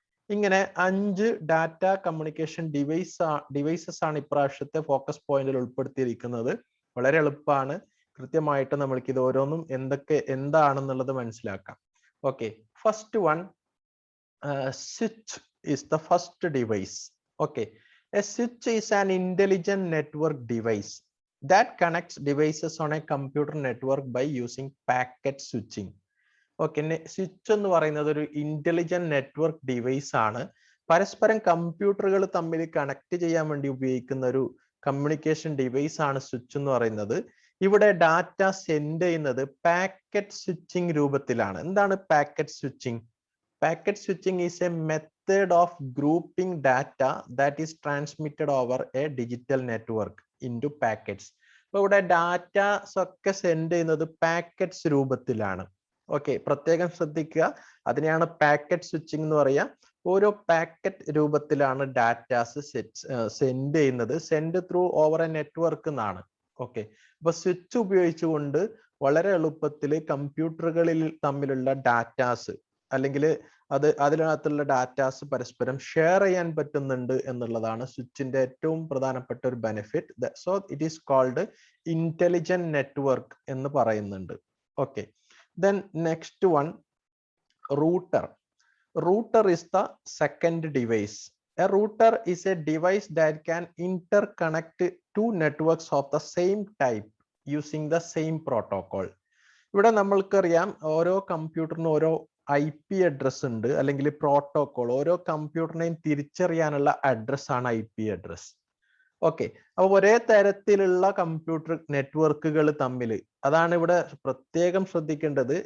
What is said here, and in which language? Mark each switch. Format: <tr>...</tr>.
<ml>ഇങ്ങനെ 5 data communication devices ആണ് ഇപ്രാവശ്യത്തെ ഫോക്കസ് പോയിന്റിൽ ഉൾപ്പെടുത്തിയിരിക്കുന്നത്. വളരെ എളുപ്പമാണ്. കൃത്യമായിട്ട് നമ്മൾക്ക് ഇത് ഓരോന്നും എന്താണെന്നുള്ളത് മനസ്സിലാക്കാം.</ml> <en>Okay, first one, switch is the first device. Okay, a switch is an intelligent network device that connects devices on a computer network by using packet switching.</en> <ml>Okay, switch എന്ന് പറയുന്നത് ഒരു ഇന്റലിജന്റ് നെറ്റ്വർക്ക് ഡിവൈസ് ആണ്. പരസ്പരം കമ്പ്യൂട്ടറുകൾ തമ്മിൽ connect ചെയ്യാൻ വേണ്ടി ഉപയോഗിക്കുന്ന ഒരു കമ്മ്യൂണിക്കേഷൻ ഡിവൈസ് ആണ് സ്വിച്ച് എന്ന് പറയുന്നത്. ഇവിടെ ഡാറ്റ സെൻഡ് ചെയ്യുന്നത് പാക്കറ്റ് സ്വിച്ചിങ് രൂപത്തിലാണ്. എന്താണ് packet switching?</ml> <en>Packet switching is a method of grouping data that is transmitted over a digital network into packets.</en> <ml>അപ്പൊ ഇവിടെ ഡാറ്റാസ് ഒക്കെ സെൻഡ് ചെയ്യുന്നത് പാക്കറ്റ്സ് രൂപത്തിലാണ്. ഓക്കെ, പ്രത്യേകം ശ്രദ്ധിക്കുക, അതിനെയാണ് പാക്കറ്റ് സ്വിച്ചിങ് എന്ന് പറയുക. ഓരോ പാക്കറ്റ് രൂപത്തിലാണ് ഡാറ്റാസ് സെൻഡ് ചെയ്യുന്നത്.</ml> <en>send through over a network</en> <ml>എന്നാണ്. ഓക്കെ, അപ്പൊ സ്വിച്ച് ഉപയോഗിച്ചുകൊണ്ട് വളരെ എളുപ്പത്തിൽ കമ്പ്യൂട്ടറുകളിൽ തമ്മിലുള്ള ഡാറ്റാസ് അല്ലെങ്കിൽ അതിനകത്തുള്ള ഡാറ്റാസ് പരസ്പരം ഷെയർ ചെയ്യാൻ പറ്റുന്നുണ്ട് എന്നുള്ളതാണ് സ്വിച്ചിന്റെ ഏറ്റവും പ്രധാനപ്പെട്ട ഒരു benefit.</ml> <en>so it is called intelligent network</en> <ml>എന്ന് പറയുന്നുണ്ട്.</ml> <en>Okay, then next one, router. Router is the second device. A router is a device that can interconnect 2 networks of the same type using the same protocol.</en> <ml>ഇവിടെ നമ്മൾക്കറിയാം ഓരോ കമ്പ്യൂട്ടറിനും ഓരോ IP address ഉണ്ട്, അല്ലെങ്കിൽ protocol. ഓരോ കമ്പ്യൂട്ടറിനെയും തിരിച്ചറിയാനുള്ള അഡ്രസ് ആണ് IP address. Okay, അപ്പൊ ഒരേ തരത്തിലുള്ള കമ്പ്യൂട്ടർ നെറ്റ്വർക്കുകൾ തമ്മിൽ, അതാണ് ഇവിടെ പ്രത്യേകം ശ്രദ്ധിക്കേണ്ടത്.</ml>